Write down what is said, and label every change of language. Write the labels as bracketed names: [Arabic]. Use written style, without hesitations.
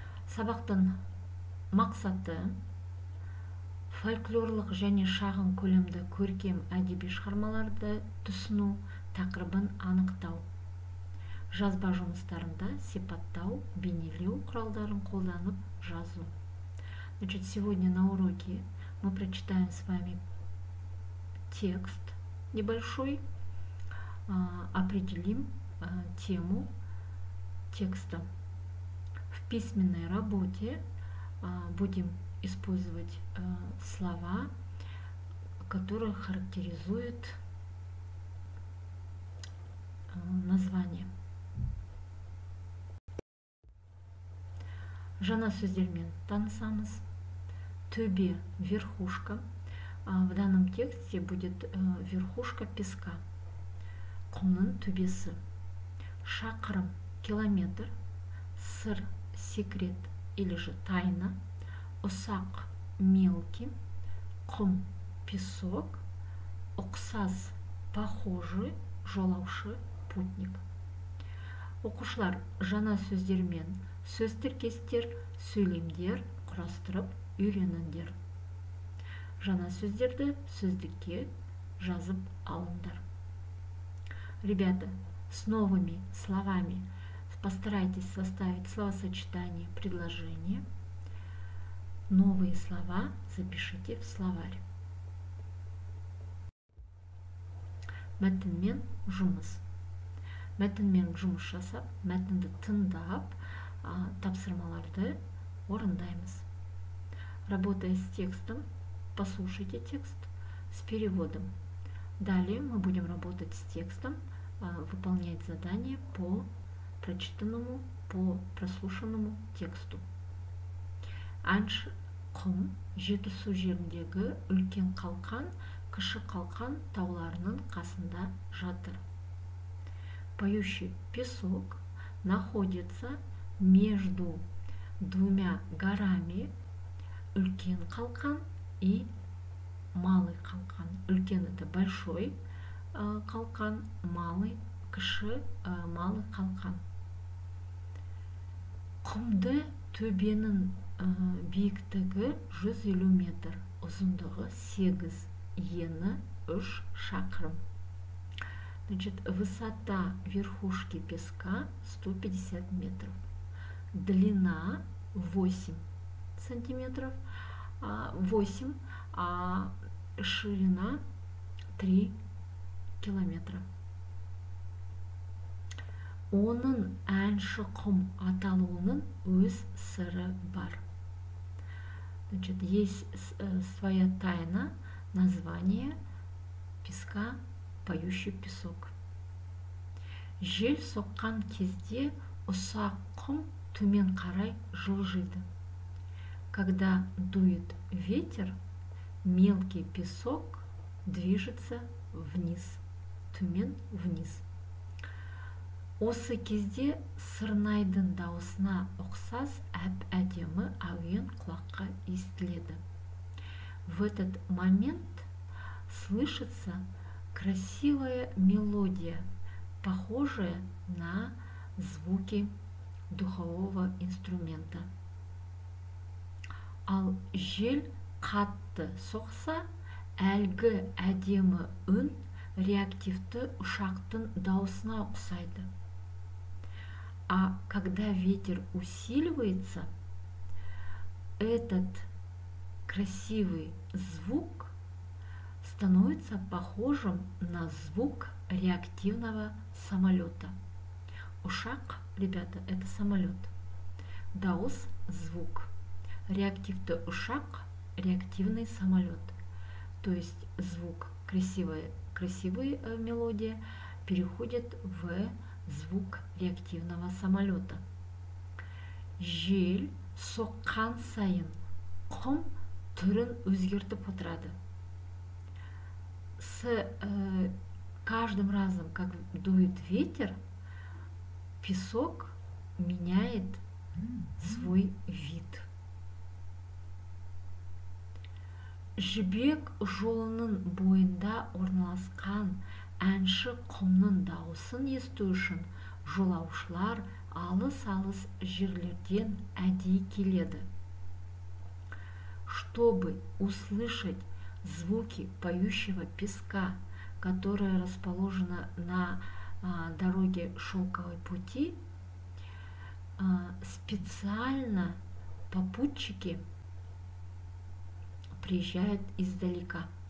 [Kazakh] Сабақтың мақсаты фольклорлық және шағын көлемді көркем әдеби шығармаларды түсіну, тақырыбын анықтау. Жазба жұмыстарында сипаттау, бейнелеу құралдарын қолданып жазу. [Russian] Значит, сегодня на уроке мы прочитаем с вами текст небольшой, определим тему текста. В письменной работе будем использовать слова, которые характеризуют название. [Kazakh] Жаңа сөздермен танысамыз. Төбе, [Russian] верхушка. В данном тексте будет верхушка песка. [Kazakh] Құмның төбесі. Шақырым, [Russian] километр. [Kazakh] Сыр, [Russian] секрет или же тайна. [Kazakh] Ұсақ, [Russian] мелкий. [Kazakh] Құм, [Russian] песок. [Kazakh] Ұқсас, [Russian] похожий. [Kazakh] Жолаушы, [Russian] путник. [Kazakh] Оқушылар жаңа сөздермен сөз тіркестер, сөйлемдер құрастырып үйреніңдер. Жаңа сөздерді сөздікке жазып алыңдар. [Russian] Ребята, с новыми словами постарайтесь составить словосочетание, предложение. Новые слова запишите в словарь. [Kazakh] Мәтінмен жұмыс. Мәтінмен жұмыс жасап, мәтінді тыңдап, тапсырмаларды орындаймыз. [Russian] Работая с текстом, послушайте текст с переводом. Далее мы будем работать с текстом, выполнять задания по прочитанному, по прослушанному тексту. [Kazakh] Әнші құм Жетісу жеріндегі үлкен қалқан, кіші қалқан тауларының қасында жатыр. [Russian] Поющий песок находится между двумя горами, үлкен қалқан и малый қалқан. [Kazakh] Үлкен [Russian] это большой қалқан, малый, [Kazakh] кіші [Russian] малый қалқан. [Kazakh] Құмды төбенің биіктігі 150 метр, ұзындығы 8, ені 3 шақырым. [Russian] Значит, высота верхушки песка 150 метров. Длина 8 сантиметров, 8, а ширина 3 километра. [Kazakh] Оның әнші құм аталуының өз сыры бар. [Russian] Значит, есть своя тайна, название песка поющий песок. [Kazakh] Жел соққан кезде ұсақ құм төмен қарай жылжиды. [Russian] Когда дует ветер, мелкий песок движется вниз, [Kazakh] төмен [Russian] вниз. [Kazakh] Осы кезде сырнайдың дауысына ұқсас әп-әдемі әуен құлаққа естіледі. [Russian] В этот момент слышится красивая мелодия, похожая на звуки духового инструмента. [Kazakh] Ал жел қатты соқса, әлгі әдемі үн реактивті ұшақтың дауысына ұқсайды. [Russian] А когда ветер усиливается, этот красивый звук становится похожим на звук реактивного самолета. [Kazakh] Ушак, [Russian] ребята, это самолет. [Kazakh] Дауыс [Russian] – звук. Реактивный [Kazakh] ушак [Russian] – реактивный самолет. То есть звук, красивая мелодия переходит в звук реактивного самолета. [Kazakh] Жел соққан сайын құм түрін өзгертіп отырады. [Russian] С каждым разом, как дует ветер, песок меняет свой вид. [Kazakh] Жібек жолының бойында орналасқан әнші құмның дауысын есту үшін жолаушылар алыс-алыс жерлерден әдейі келеді. [Russian] Чтобы услышать звуки поющего песка, которое расположено на дороге Шелковой пути, специально попутчики приезжают издалека.